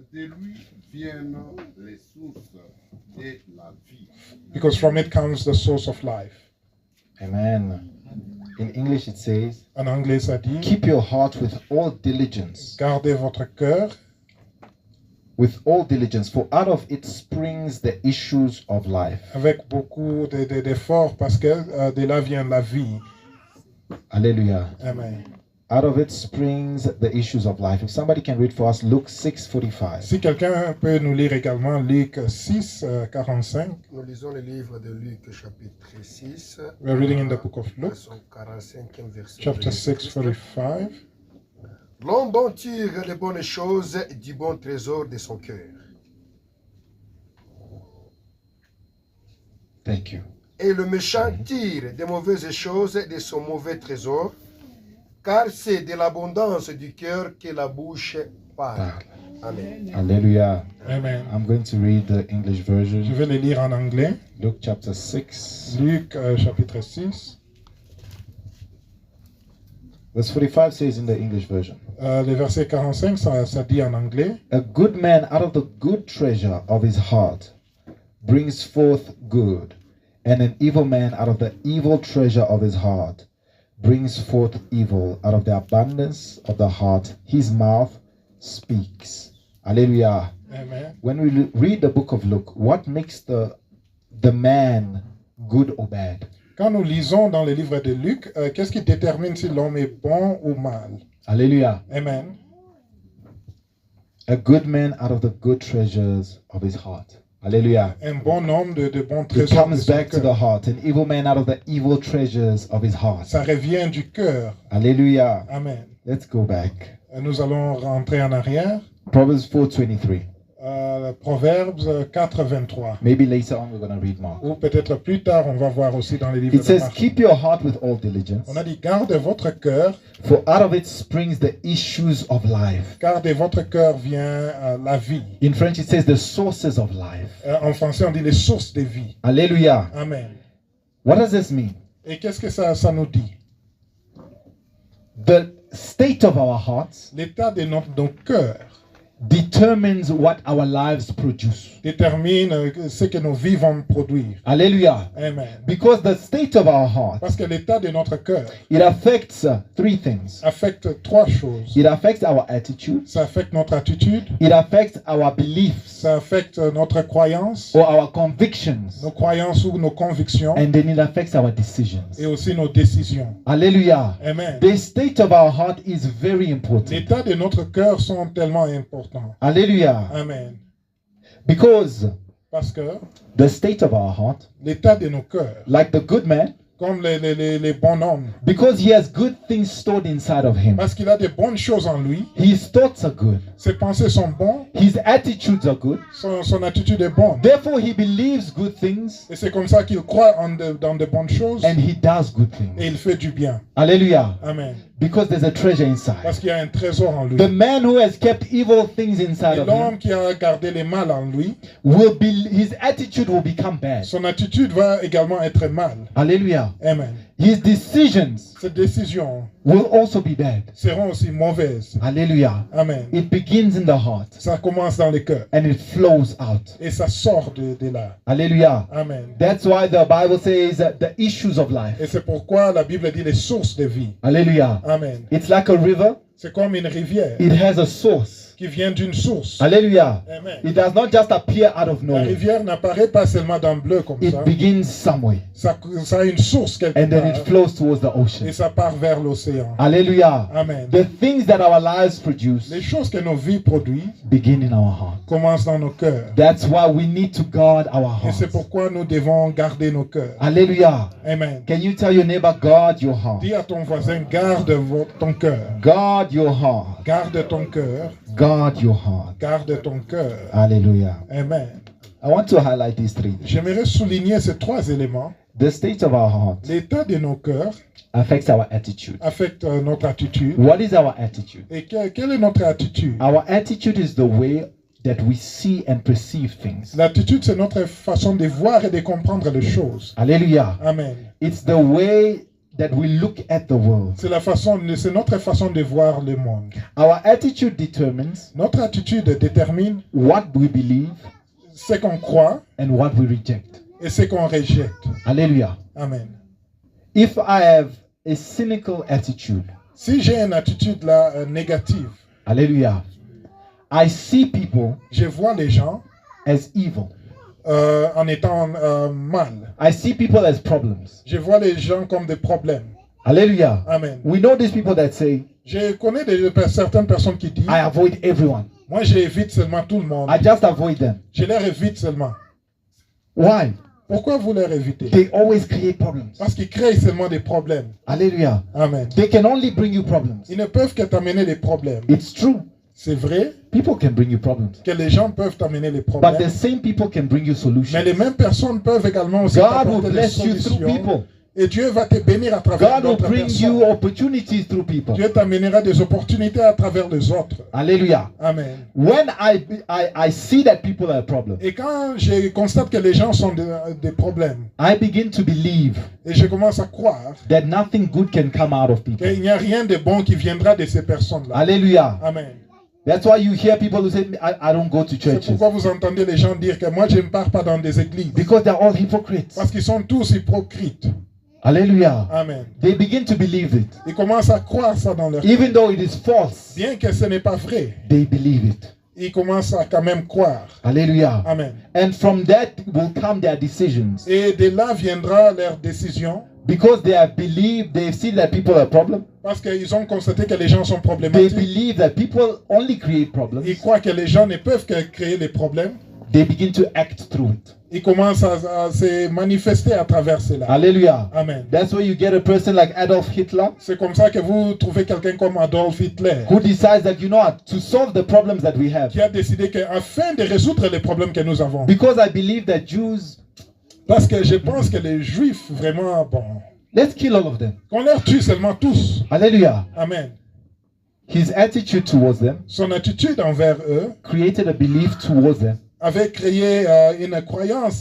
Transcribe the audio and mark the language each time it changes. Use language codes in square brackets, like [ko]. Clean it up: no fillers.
[fr] De lui viennent les sources de la vie. [en] because from it comes the source of life. Amen. In English it says, [fr] En anglais, ça dit, [en] keep your heart with all diligence. [fr] gardez votre cœur [en] With all diligence, for out of it springs the issues of life. [fr] avec beaucoup d'efforts, parce que de là vient la vie. Hallelujah. Amen. [en] Out of it springs the issues of life. If somebody can read for us Luke 6:45. [fr] Si quelqu'un peut nous lire également Luc 6, 45. Nous lisons le livre de Luc, chapitre 6, [en] We are reading in the book of Luke, [fr] son 45e verset. [en] chapter 6, 45. [fr] L'homme bon tire les bonnes choses du bon trésor de son cœur. [en] Thank you. [fr] Et le méchant tire des mauvaises choses de son mauvais trésor, car c'est de l'abondance du cœur que la bouche parle. Amen. Hallelujah. Amen. [en] I'm going to read the English [fr] Je [en] version. [fr] vais le lire en anglais. [en] Luke chapter 6, [fr] Luc chapitre 6. [en] verse 45 says in the English version, [fr] Le verset 45, ça dit en anglais. [en] a good man out of the good treasure of his heart brings forth good, and an evil man out of the evil treasure of his heart brings forth evil. Out of the abundance of the heart his mouth speaks. Hallelujah. Amen. When we read the book of Luke, what makes the man good or bad? [fr] Quand nous lisons dans le livre de Luc, qu'est-ce qui détermine si l'homme est bon ou mal? Hallelujah. Amen. [en] A good man out of the good treasures of his heart. Hallelujah. [fr] Un bon homme de bons [en] It [fr] trésors de [en] comes [fr] son [en] back to the [fr] cœur. [en] heart. An evil man out of the evil treasures of his heart. [fr] Ça revient du cœur. Hallelujah. Amen. [en] Let's go back. [fr] Nous allons rentrer en arrière. [en] Proverbs 4:23. [fr] Proverbes 4, 23. [en] Maybe later on we're going to read more. [fr] Ou peut-être plus tard, on va voir aussi dans les livres [en] It [fr] de [en] says, [fr] Marc. [en] keep your heart with all diligence, [fr] On a dit, garde votre cœur, [en] for out of it springs the issues of life. [fr] car de votre cœur vient la vie. [en] In French, it says the sources of life. [fr] En français, on dit les sources de vie. Hallelujah. Amen. [en] What does this mean? [fr] Et qu'est-ce que ça nous dit? [en] The state of our hearts [fr] L'état de nos cœurs [en] determines what our lives produce. [fr] détermine ce que nos vies vont produire. Hallelujah. Amen. [en] Because the state of our heart, [fr] Parce que l'état de notre cœur [en] it affects three things. [fr] affecte trois choses. [en] It affects our attitude, [fr] Ça affecte notre attitude, [en] it affects our beliefs [fr] ça affecte notre croyance, [en] or our convictions, [fr] nos croyances ou nos convictions, [en] and then it affects our decisions. [fr] et aussi nos décisions. Hallelujah. Amen. [en] The state of our heart is very important. [fr] L'état de notre cœur sont tellement importants. Hallelujah. Amen. [en] Because [fr] Parce que [en] the state of our heart, [fr] l'état de nos cœurs, [en] like the good man, [fr] comme les bons hommes, [en] because he has good things stored inside of him, [fr] parce qu'il a de bonnes choses en lui, [en] his thoughts are good, [fr] ses pensées sont bonnes, [en] his attitudes are good, [fr] son attitude est bonne. [en] therefore he believes good things [fr] Et c'est comme ça qu'il croit dans de bonnes choses [en] and he does good [fr] et [en] things. [fr] il fait du bien. Hallelujah. Amen. [en] Because there's a treasure inside. [fr] Parce qu'il y a un trésor en lui. [en] The man who has kept evil things inside [fr] Et [en] of him [fr] l'homme qui a gardé les mal en lui, [en] his attitude will become bad. [fr] son attitude va également être mal. Hallelujah. Amen. [en] His decisions [fr] Ces décisions [en] will also be bad. [fr] seront aussi mauvaises. Hallelujah. Amen. [en] It begins in the heart [fr] Ça commence dans le cœur [en] and it flows out. [fr] et ça sort de là. Hallelujah. Amen. [en] That's why the Bible says that the issues of life. [fr] Et c'est pourquoi la Bible dit les sources de vie. Hallelujah. Amen. [en] It's like a river. [fr] C'est comme une rivière [en] It has a source. [fr] qui vient d'une source. Hallelujah. Amen. [en] It does not just appear out of [fr] La [en] nowhere. [fr] rivière n'apparaît pas seulement dans le bleu comme [en] It [fr] ça. [en] begins somewhere [fr] Ça a une source quelque [en] and then it [fr] part [en] flows towards the [fr] et [en] ocean. [fr] ça part vers l'océan. Hallelujah. Amen. [en] The things that our lives produce [fr] Les choses que nos vies produisent [en] begin in our heart. [fr] commencent dans nos cœurs. [en] That's why we need to guard our [fr] Et c'est [en] hearts. [fr] pourquoi nous devons garder nos cœurs. Hallelujah. Amen. [en] Can you tell your neighbor, guard your heart? [fr] Dis à ton voisin, garde ton cœur. [en] Guard your heart. [fr] Garde ton cœur. [en] Guard your heart. [fr] Garde ton cœur. Hallelujah. Amen. [en] I want to highlight these three things. [fr] J'aimerais souligner ces trois éléments. [en] The state of our heart [fr] L'état de nos cœurs [en] affects our attitude. [fr] affecte notre attitude. [en] What is our attitude? [fr] Et quelle est notre attitude? [en] Our attitude is the way that we see and perceive things. [fr] L'attitude, c'est notre façon de voir et de comprendre les choses. Hallelujah. Amen. [en] It's the way that we look at the world. [fr] C'est notre façon de voir le monde. [en] Our attitude determines [fr] Notre attitude détermine [en] what we believe [fr] ce qu'on croit [en] and what we reject. [fr] et ce qu'on rejette. Hallelujah. Amen. [en] If I have a cynical attitude, [fr] Si j'ai une attitude là négative, [en] hallelujah, I see people [fr] je vois les gens [en] as evil. [fr] en étant mal. [en] I see people as problems. [fr] Je vois les gens comme des problèmes. Hallelujah. Amen. [en] We know these people that say, [fr] Je connais certaines personnes qui disent, [en] I avoid everyone. [fr] moi j'évite seulement tout le monde. [en] I just avoid them. [fr] Je les évite seulement. [en] Why? [fr] Pourquoi vous les évitez? [en] They always create problems. [fr] Parce qu'ils créent seulement des problèmes. Hallelujah. Amen. [en] They can only bring you problems. [fr] Ils ne peuvent que t'amener des problèmes. [en] It's true. [fr] C'est vrai [en] People can bring you problems. [fr] que les gens peuvent t'amener les [en] But the [fr] problèmes. [en] same people can bring you [fr] Mais les [en] solutions. [fr] mêmes personnes peuvent également aussi [en] God will [fr] t'apporter des [en] bless you through [fr] solutions. [en] people. [fr] Et Dieu va te bénir à travers [en] God will [fr] d'autres [en] bring you [fr] personnes. [en] opportunities through people. [fr] Dieu t'amènera des opportunités à travers les autres. Hallelujah. Amen. [en] When I see that people are a problem, [fr] Et quand je constate que les gens sont des problèmes, [en] I begin to believe [fr] et je commence à croire [en] that nothing good can come out of people. [fr] qu'il n'y a rien de bon qui viendra de ces personnes-là. Hallelujah. Amen. [en] That's why you hear people who say, I don't go to [fr] C'est [en] churches. [fr] pourquoi vous entendez les gens dire que moi je ne pars pas dans des églises. [en] Because they're all hypocrites. [fr] Parce qu'ils sont tous hypocrites. Hallelujah. Amen. [en] They begin to believe it. [fr] Ils commencent à croire ça dans leur [en] Even though it is false, [fr] bien que ce n'est pas vrai. [en] they believe it. [fr] Ils commencent à quand même croire. Hallelujah. Amen. [en] And from that will come their decisions. [fr] Et de là viendra leur décision. [en] Because they have believed, they've seen that people are a problem. [fr] Parce qu'ils ont constaté que les gens sont [en] They [fr] problématiques. [en] believe that people only create problems. [fr] Ils croient que les gens ne peuvent que créer les problèmes. [en] They begin to act through it. [fr] Ils commencent à se manifester à travers cela. Hallelujah. Amen. [en] That's why you get a person like Adolf Hitler [fr] C'est comme ça que vous trouvez quelqu'un comme Adolf Hitler [en] who decides that, you know what, to solve the problems that we have. [fr] qui a décidé qu'afin de résoudre les problèmes que nous avons, [en] Because I believe that Jews, [fr] parce que je pense que les Juifs, vraiment, bon, [en] let's kill all of them. [fr] qu'on leur tue seulement tous. Hallelujah. Amen. [en] His attitude towards them [fr] Son attitude envers eux [en] created a belief towards them [fr] avait créé une croyance